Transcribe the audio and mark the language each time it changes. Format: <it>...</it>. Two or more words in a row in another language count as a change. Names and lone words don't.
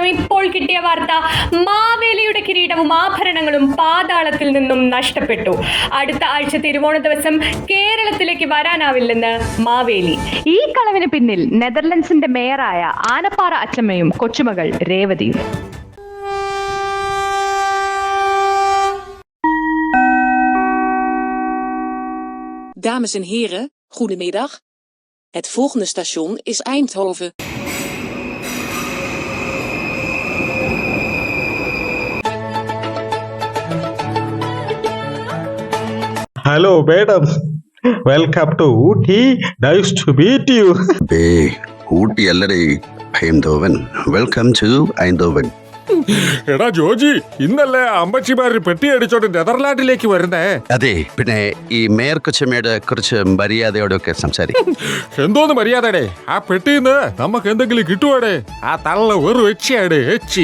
<ml>ഇപ്പോൾ കിട്ടിയ വാർത്ത, മാവേലിയുടെ കിരീടവും ആഭരണങ്ങളും പാതാളത്തിൽ നിന്നും നഷ്ടപ്പെട്ടു. അടുത്ത ആഴ്ച തിരുവോണ ദിവസം കേരളത്തിലേക്ക് വരാനാവില്ലെന്ന് മാവേലി. ഈ കളവിന് പിന്നിൽ നെതർലൻഡ്സിന്റെ മേയറായ ആനപ്പാറ അച്ചമ്മയും കൊച്ചുമകൾ രേവതിയും.</ml> <nl>Dames en heren, goedemiddag. Het volgende station is Eindhoven.</nl> <en>Hello, madam. Welcome to Ooty. Nice to meet you.</en> <ml>Hey, Ooty allade. Eindhoven.</ml> <en>Welcome to Eindhoven.</en> <ml>എടാ ജോജി, ഇന്നല്ലേ അമ്പച്ചിമാര് പെട്ടി അടിച്ചോണ്ട് നെതർലാൻഡിലേക്ക് വരുന്നേ? അതെ, പിന്നെ ഈ മേയർ കൊച്ചമ്മയുടെ കുറിച്ച് മര്യാദയോടൊക്കെ സംസാരിക്കും. എന്തോന്ന് മര്യാദയുടെ? ആ പെട്ടിന്ന് നമുക്ക് എന്തെങ്കിലും കിട്ടുവാടേ? ആ തള്ള ഒരു എച്ചിയാടേ, എച്ചി.</ml>